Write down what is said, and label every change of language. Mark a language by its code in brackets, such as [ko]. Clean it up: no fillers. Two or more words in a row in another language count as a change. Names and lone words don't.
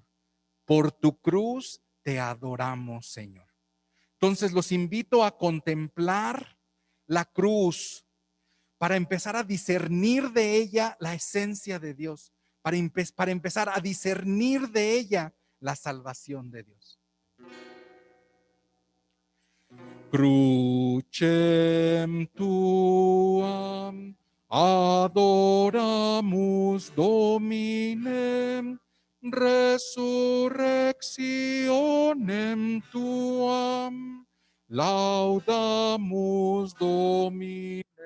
[es] Por tu cruz te adoramos, Señor. Entonces los invito a contemplar la cruz para empezar a discernir de ella la esencia de Dios, para empezar a discernir de ella la salvación de Dios. [la] Crucem tuam adoramus Dominem, resurrectionem tuam laudamus Domine.